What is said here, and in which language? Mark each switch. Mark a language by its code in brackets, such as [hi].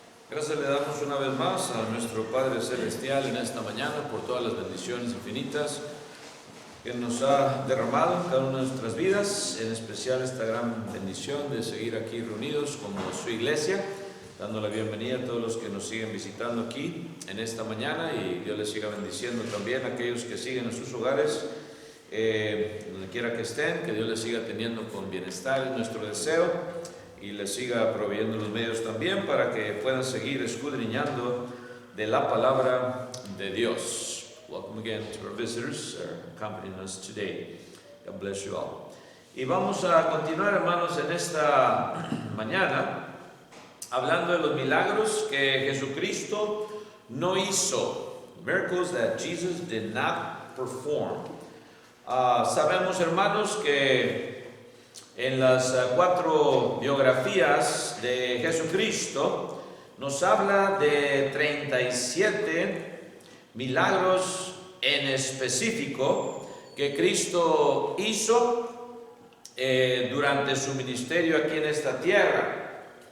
[es] Gracias le damos una vez más a nuestro Padre Celestial en esta mañana por todas las bendiciones infinitas que nos ha derramado en cada una de nuestras vidas, en especial esta gran bendición de seguir aquí reunidos como su iglesia, dando la bienvenida a todos los que nos siguen visitando aquí en esta mañana, y Dios les siga bendiciendo también a aquellos que siguen en sus hogares, donde quiera que estén, que Dios les siga teniendo con bienestar, es nuestro deseo, y les siga proveyendo los medios también para que puedan seguir escudriñando de la palabra de Dios. [en] Welcome again to our visitors accompanying us today. God bless you all. [es] Y vamos a continuar, hermanos, en esta mañana hablando de los milagros que Jesucristo no hizo. [en] Miracles that Jesus did not perform. [es] Sabemos, hermanos, que en las 4 biografías de Jesucristo nos habla de 37 milagros en específico que Cristo hizo durante su ministerio aquí en esta tierra.